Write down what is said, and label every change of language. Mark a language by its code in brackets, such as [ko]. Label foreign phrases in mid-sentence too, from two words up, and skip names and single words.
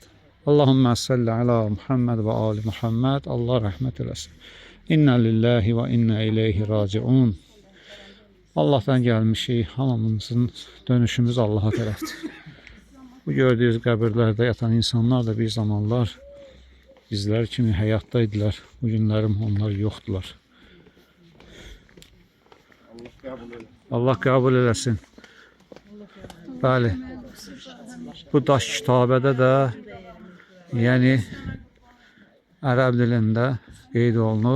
[ar] اللهم صل على محمد وآل محمد. [tr] Allah rahmet eylesin. [ar] إنا لله وإنا إليه راجعون. [az] Allah'tan gelmişik. Hamımızın dönüşümüz Allah'a tərəfdir. Bu gördüğünüz qəbirlərdə yatan insanlar da bir zamanlar bizler kimi həyatdaydılar. Bu günlərim onlar yoxdular. Allah qəbul eləsin. Bəli. Bu daş kitabədə də yəni ərəb dilində qeyd olunub.